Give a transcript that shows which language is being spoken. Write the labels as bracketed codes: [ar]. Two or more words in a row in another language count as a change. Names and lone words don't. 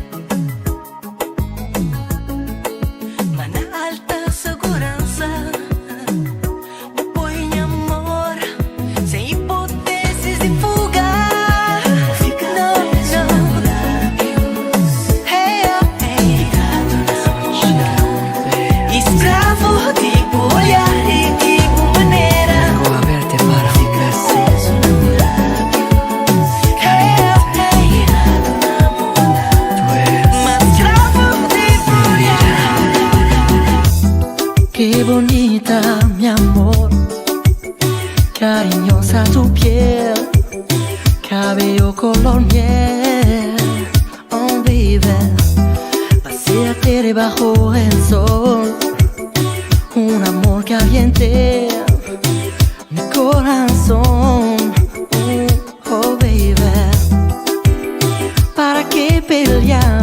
[pt] Mas na alta segurança, vou pôr em amor, sem hipóteses de fuga. Vou ficar preso na lábios. Ligado na bunda. Escravo tipo olhar e tipo maneira. [es] Vengo a verte para un beso. [pt] Preso na lábios. Ligado na bunda. [es] Tú eres [pt] Mas escravo tipo olhar. [es] Qué bonita, mi amor, cariñosa tu piel, cabello color miel, [en] oh baby, [es] paséate debajo el sol, un amor caliente, mi corazón, [en] oh baby, [es] ¿para qué pelear?